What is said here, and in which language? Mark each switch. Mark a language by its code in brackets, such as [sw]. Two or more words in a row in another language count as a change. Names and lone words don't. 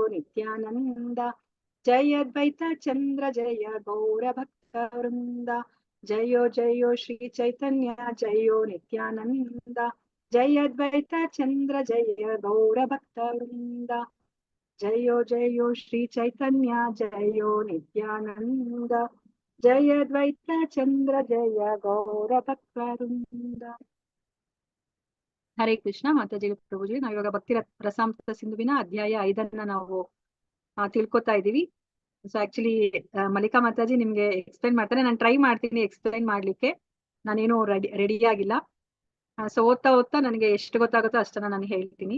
[sa] नित्यानंद जय अद्वैत चंद्र जय गौर भक्त वृंद जयो जयो श्री चैतन्य जयो नित्यानंद जय अद्वैत चंद्र जय गौर भक्त वृंद जयो जयो श्री चैतन्य जयो नित्यानंद जय अद्वैत चंद्र जय गौर भक्त वृंद। [kn] ಹರೇ ಕೃಷ್ಣ ಮಾತಾಜಿ ಪ್ರಭುಜಿ. ನಾವಿವಾಗ ಭಕ್ತಿ ರಸಾಮೃತ ಸಿಂಧುವಿನ ಅಧ್ಯಾಯ 5 ನಾವು ತಿಳ್ಕೊತಾ ಇದೀವಿ. [en] so actually [kn] ಮಲ್ಲಿಕಾ ಮಾತಾಜಿ ನಿಮ್ಗೆ ಎಕ್ಸ್ಪ್ಲೈನ್ ಮಾಡ್ತಾರೆ, ನಾನು ಟ್ರೈ ಮಾಡ್ತೀನಿ ಎಕ್ಸ್ಪ್ಲೈನ್ ಮಾಡ್ಲಿಕ್ಕೆ, ನಾನೇನು ರೆಡಿ ಆಗಿಲ್ಲ. ಸೊ ಓದ್ತಾ ನನಗೆ ಎಷ್ಟು ಗೊತ್ತಾಗುತ್ತೋ ಅಷ್ಟನ್ನ ನಾನು ಹೇಳ್ತೀನಿ.